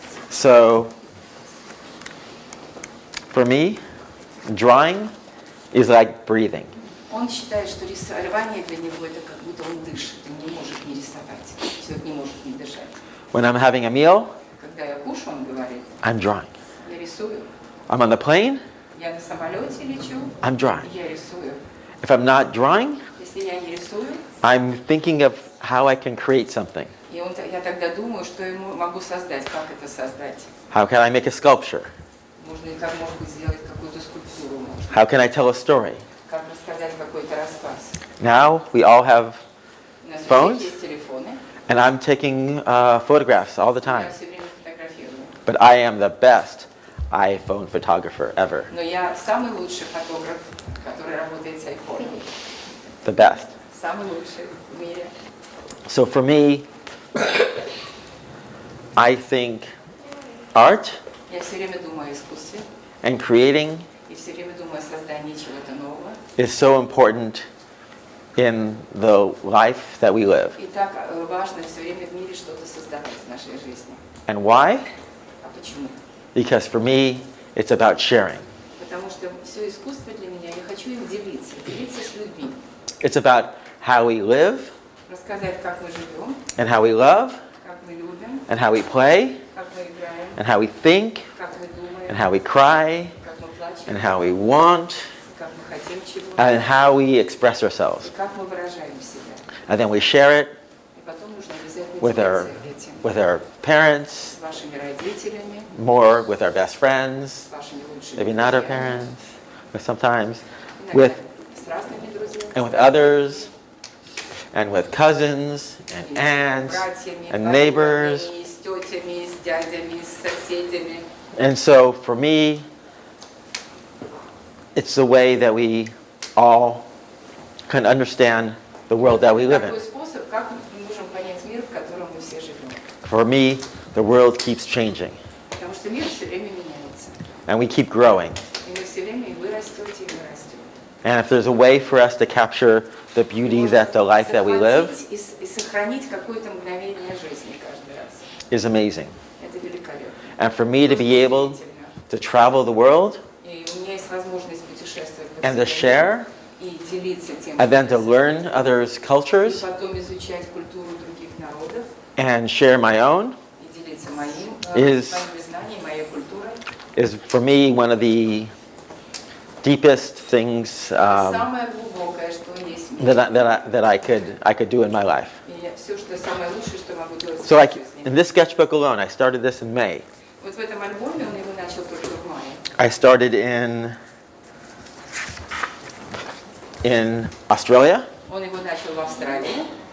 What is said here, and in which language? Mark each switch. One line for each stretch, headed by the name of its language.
English: So for me, drawing is like breathing.
Russian: Он считает, что рисование для него это как будто он дышит, он не может не рисовать, человек не может не дышать.
English: When I'm having a meal,
Russian: Когда я кушаю, он говорит,
English: I'm drawing.
Russian: я рисую.
English: I'm on the plane,
Russian: Я на самолете лечу,
English: I'm drawing.
Russian: я рисую.
English: If I'm not drawing,
Russian: Если я не рисую,
English: I'm thinking of how I can create something.
Russian: и я тогда думаю, что я могу создать, как это создать.
English: How can I make a sculpture?
Russian: Можно и как, может быть, сделать какую-то скульптуру, может,
English: How can I tell a story?
Russian: как рассказать какой-то рассказ.
English: Now we all have,
Russian: У нас у
English: Phones?
Russian: всех есть телефоны,
English: and I'm taking photographs all the
Russian: я
English: time.
Russian: все время фотографирую.
English: But I am the best iPhone photographer ever.
Russian: Но я самый лучший фотограф, который работает с iPhone.
English: The best.
Russian: Самый лучший в мире.
English: So for me, I think art
Russian: Я все время думаю о искусстве,
English: and creating
Russian: и все время думаю о создании чего-то нового.
English: is so important in the life that we live.
Russian: И так важно все время в мире что-то создавать в нашей жизни.
English: And why?
Russian: А почему?
English: Because for me, it's about sharing.
Russian: Потому что все искусство для меня, я хочу им делиться с людьми.
English: It's about how we live
Russian: Рассказать, как мы живем,
English: and how we love
Russian: как мы любим,
English: and how we play
Russian: как мы играем,
English: and how we think
Russian: как мы думаем,
English: and how we cry
Russian: как мы плачем,
English: and how we want
Russian: как мы хотим чего-то,
English: and how we express
Russian: и
English: ourselves.
Russian: как мы выражаем себя.
English: And then we share it
Russian: И потом нужно обязательно
English: with our,
Russian: делиться этим
English: with our parents,
Russian: с вашими родителями,
English: more with our best friends,
Russian: с вашими лучшими
English: maybe not our
Russian: друзьями,
English: parents, but sometimes
Russian: иногда
English: with
Russian: с разными друзьями,
English: and with others and with cousins and
Russian: и с
English: aunts
Russian: братьями,
English: and neighbors.
Russian: подругами, с тетями, с дядями, с соседями.
English: And so for me, it's the way that we all can understand the world that we live
Russian: Такой
English: in.
Russian: способ, как мы можем понять мир, в котором мы все живем.
English: For me, the world keeps changing
Russian: Потому что мир все время меняется.
English: and we keep growing.
Russian: И мы все время, и вы растете, и мы растем.
English: And if there's a way for us to capture the beauty that the life that we live,
Russian: И сохранить какое-то мгновение жизни каждый раз.
English: is amazing.
Russian: Это великолепно.
English: And for me to be able
Russian: Удивительно.
English: to travel the world
Russian: И у меня есть возможность путешествовать по
English: and to
Russian: всему
English: share
Russian: миру и делиться тем,
English: and then
Russian: что
English: to
Russian: я
English: learn
Russian: знаю,
English: others'
Russian: и
English: cultures
Russian: потом изучать культуру других народов
English: and share my own
Russian: и делиться моими
English: Is-
Russian: знаниями, моей культурой.
English: is for me one of the deepest things
Russian: Самое глубокое, что есть в мире.
English: that I could do in my life.
Russian: И все, что самое лучшее, что могу делать в
English: So
Russian: своей
English: like
Russian: жизни.
English: in this sketchbook alone, I started this in May.
Russian: Вот в этом альбоме он его начал только в мае.
English: I started in Australia,
Russian: Он его начал в Австралии,